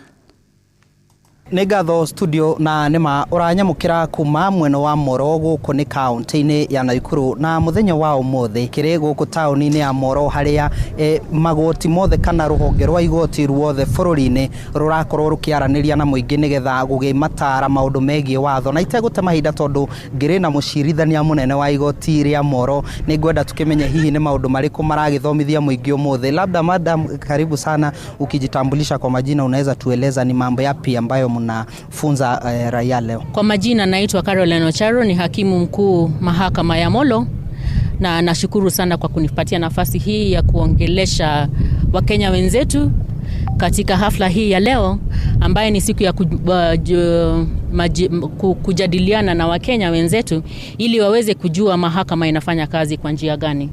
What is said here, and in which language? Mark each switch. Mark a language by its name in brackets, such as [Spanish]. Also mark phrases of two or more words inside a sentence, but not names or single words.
[Kikuyu] Nĩ ngatho studio na nĩma ũranyamũkĩra kuma mwena wa Moro gũkũ nĩ kaunti-inĩ ya Naikuru, na mũthenya wa ũmũthĩ kĩrĩ gũkũ taũni-inĩ ya Moro harĩa magoti mothe kana rũhonge rwa igoti ruothe bũrũri-inĩ rũrakorwo rũkĩaranĩria na mũingĩ nĩgetha gũgĩmatara maũndũ megiĩ watho. Na itegũte mahinda tondũ ngĩrĩ na mũcirithania mũnene wa igoti rĩa Moro, nĩngwenda tukimenya hihi nĩ maũndũ marĩkũ maragĩthomithia mũingĩ ũmũthĩ. [Swahili] Labda madam, karibu sana, ukijitambulisha kwa majina unaweza tueleza ni mambo yapi ambayo mnafunza raia leo? Kwa majina naitwa Caroline Ocharo, ni hakimu mkuu mahakama ya Molo, na nashukuru sana kwa kunipatia nafasi hii ya kuongelesha Wakenya wenzetu katika hafla hii ya leo ambaye ni siku ya kujadiliana na Wakenya wenzetu ili waweze kujua mahakama inafanya kazi kwa njia gani.